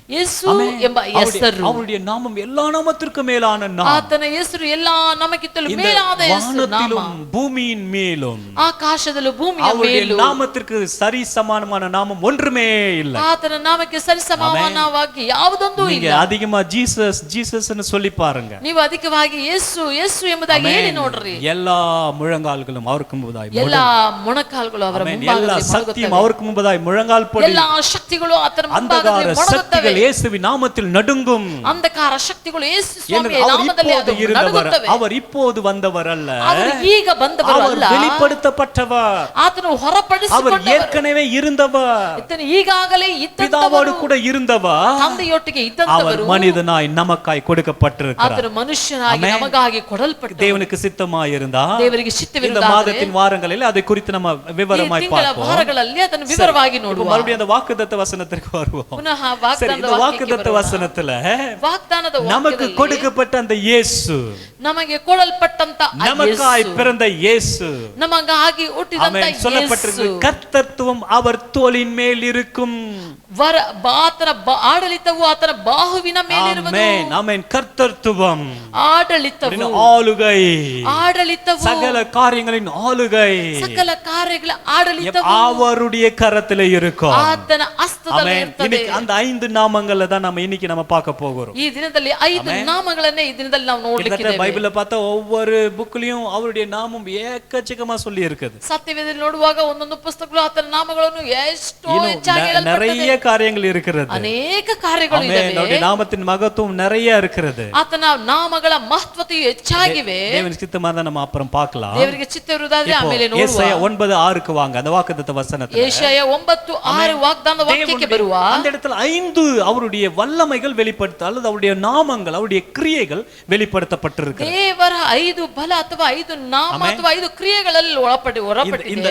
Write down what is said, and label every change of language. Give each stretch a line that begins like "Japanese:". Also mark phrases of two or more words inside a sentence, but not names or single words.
Kannada: ಯೇಸು ಆಮೆನ್. ಎಂಬ ಹೆಸರು,
Tamil: அவருடைய நாமம் எல்லா நாமத்திற்கும் மேலான நாமம்.
Kannada: ಆತನ ಹೆಸರು ಎಲ್ಲಾ ನಾಮಕ್ಕಿಂತಲೂ
Tamil: இந்த
Kannada: ಮೇಲಾದ ಹೆಸರು, ನಾಮ.
Tamil: வானத்திலும் பூமியின் மேலும்
Kannada: ಆಕಾಶದಲ್ಲೂ ಭೂಮಿಯ
Tamil: அவருடைய
Kannada: ಮೇಲೂ
Tamil: நாமத்திற்கு சரி சமானமான நாமம் ஒன்றுமே இல்லை.
Kannada: ಆತನ ನಾಮಕ್ಕೆ ಸರಿಸಮಾನವಾಗಿ ಯಾವುದೊಂದು
Tamil: நீங்க
Kannada: ಇಲ್ಲ.
Tamil: அதிகமா ஜீசஸ் ஜீசஸ்னு சொல்லி பாருங்க.
Kannada: ನೀವು ಅಧಿಕವಾಗಿ ಯೇಸು ಯೇಸು ಎಂಬುದಾಗಿ ಹೇಳಿ ನೋಡ್ರಿ.
Tamil: எல்லா முழங்கால்களும் அவருக்கு முன்பதாய்
Kannada: ಎಲ್ಲಾ ಮೊಣಕಾಲುಗಳು ಅವರ
Tamil: எல்லா
Kannada: ಮುಂಭಾಗದಲ್ಲಿ
Tamil: சக்தியும்
Kannada: ಮೊಣಗುತ್ತವೆ.
Tamil: அவருக்கு முன்பதாய் முழங்கால் படி.
Kannada: ಎಲ್ಲಾ ಶಕ್ತಿಗಳು ಆತನ
Tamil: அந்தகார
Kannada: ಮುಂಭಾಗದಲ್ಲಿ
Tamil: சக்திகள்
Kannada: ಮೊಣಗುತ್ತವೆ.
Tamil: இயேசுவின் நாமத்தில் நடுங்கும்.
Kannada: ಅಂಧಕಾರ ಶಕ್ತಿಗಳು ಯೇಸು
Tamil: என்று
Kannada: ಸ್ವಾಮಿಯ
Tamil: அவர்
Kannada: ನಾಮದಲ್ಲಿ
Tamil: இப்போது
Kannada: ಅದು
Tamil: இருந்தவர்,
Kannada: ನಡುಗುತ್ತವೆ.
Tamil: அவர் இப்போது வந்தவர் அல்ல,
Kannada: ಅವರು ಈಗ ಬಂದವರು
Tamil: அவர்
Kannada: ಅಲ್ಲ,
Tamil: வெளிப்படுத்தப்பட்டவர்.
Kannada: ಆತನು
Tamil: அவர்
Kannada: ಹೊರಪಡಿಸಿಕೊಂಡವರು.
Tamil: ஏற்கனவே இருந்தவர்,
Kannada: ಇತನು ಈಗಾಗಲೇ
Tamil: பிதாவோடு
Kannada: ಇದ್ದಂತವರು,
Tamil: கூட இருந்தவர்.
Kannada: ತಂದೆಯೊಟ್ಟಿಗೆ
Tamil: அவர்
Kannada: ಇದ್ದಂತವರು.
Tamil: மனிதனாய் நமக்காய் கொடுக்கப்பட்டிருக்கிறார்.
Kannada: ಆತನು ಮನುಷ್ಯನಾಗಿ ಆಮೆನ್. ನಮಗಾಗಿ ಕೊಡಲ್ಪಟ್ಟ.
Tamil: தேவனுக்கு சித்தமாயிருந்தா
Kannada: ದೇವರಿಗೆ
Tamil: இந்த
Kannada: ಚಿತ್ತವಿರುವುದಾದರೆ
Tamil: மாதத்தின் வாரங்களில் அதை குறித்து நம்ம
Kannada: ಈ
Tamil: விவரமாய்
Kannada: ತಿಂಗಳ
Tamil: பார்ப்போம்.
Kannada: ವಾರಗಳಲ್ಲಿ ಅದನ್ನು ವಿವರವಾಗಿ
Tamil: இப்போ
Kannada: ನೋಡುವ.
Tamil: மறுபடியும் அந்த வாக்குத்தத்த வசனத்திற்கு வருவோம்.
Kannada: ಪುನಃ
Tamil: சரி,
Kannada: ವಾಗ್ದಾನದ
Tamil: இந்த
Kannada: ವಾಕ್ಯಕ್ಕೆ
Tamil: வாக்குத்தத்த
Kannada: ಬರೋಣ.
Tamil: வசனத்துல
Kannada: ವಾಗ್ದಾನದ
Tamil: நமக்கு
Kannada: ವಾಕ್ಯದಲ್ಲಿ
Tamil: கொடுக்கப்பட்ட அந்த இயேசு,
Kannada: ನಮಗೆ ಕೊಡಲ್ಪಟ್ಟಂತ ಆ
Tamil: நமக்காய்
Kannada: ಯೇಸು,
Tamil: பிறந்த இயேசு,
Kannada: ನಮಗಾಗಿ ಹುಟ್ಟಿದಂತ
Tamil: ஆமென், சொல்லப்பட்டிருக்கு.
Kannada: ಯೇಸು,
Tamil: கர்த்தத்துவம் அவர் தோளின் மேல் இருக்கும்.
Kannada: ಆತನ ಆಡಳಿತವು ಆತನ ಬಾಹುವಿನ ಮೇಲಿರುವುದು.
Tamil: ஆமென், ஆமென். கர்த்தத்துவம்,
Kannada: ಆಡಳಿತವು,
Tamil: ஆளுகை,
Kannada: ಆಡಳಿತವು,
Tamil: சகல காரியங்களின் ஆளுகை
Kannada: ಸಕಲ ಕಾರ್ಯಗಳ ಆಡಳಿತವು
Tamil: அவருடைய கரத்திலே இருக்கும்.
Kannada: ಆತನ ಹಸ್ತದಲ್ಲಿ
Tamil: ஆமென்.
Kannada: ಇರ್ತದೆ.
Tamil: இன்னைக்கு அந்த 5 நாமங்களை தான் நம்ம இன்னைக்கு நம்ம பார்க்க போகிறோம்.
Kannada: ಈ ದಿನದಲ್ಲಿ 5 ನಾಮಗಳನ್ನೇ ಈ ದಿನದಲ್ಲಿ ನಾವು ನೋಡ್ಲಿಕ್ಕೆ
Tamil: பைபிள்ல பார்த்தா ஒவ்வொரு புக்லயும் அவருடைய நாமம் ஏக்கச்சக்கமா சொல்லி இருக்குது.
Kannada: ಸತ್ಯವೇದದಲ್ಲಿ ನೋಡುವಾಗ ಒಂದೊಂದು ಪುಸ್ತಕಗಳು ಆತನ ನಾಮಗಳನ್ನು ಎಷ್ಟೋ ಹೆಚ್ಚಾಗಿ
Tamil: நிறைய
Kannada: ಹೇಳಲ್ಪಟ್ಟಿದೆ.
Tamil: காரியங்கள் இருக்கிறது.
Kannada: ಅನೇಕ ಕಾರ್ಯಗಳು
Tamil: ஆமென்.
Kannada: ಇವೆ.
Tamil: அவருடைய நாமத்தின் மகத்துவம் நிறைய இருக்கிறது.
Kannada: ಆತನ ನಾಮಗಳ ಮಹತ್ವತೆಯು ಹೆಚ್ಚಾಗಿವೆ.
Tamil: தேவன் சித்தமா தான் நம்ம அப்புறம் பார்க்கலாம்.
Kannada: ದೇವರಿಗೆ ಚಿತ್ತವಿರುವುದಾದ್ರೆ ಆಮೇಲೆ ನೋಡುವ.
Tamil: ಯೆಶಾಯ 9:6க்கு வாங்க, அந்த வாக்குத்தத்த வசனத்துல.
Kannada: ಯೆಶಾಯ 9:6 ವಾಗ್ದಾನದ ವಾಕ್ಯಕ್ಕೆ ಬರುವ.
Tamil: அந்த இடத்துல 5 அவருடைய வல்லமைகள் வெளிப்படுத்த அல்லது அவருடைய நாமங்கள், அவருடைய கிரியைகள் வெளிப்படுத்தப்பட்டிருக்கு.
Kannada: ದೇವರ 5 ಬಲ ಅಥವಾ 5 ನಾಮ ಅಥವಾ 5 ಕ್ರಿಯೆಗಳಲ್ಲಿ ಹೊರಪಟ್ಟಿದೆ.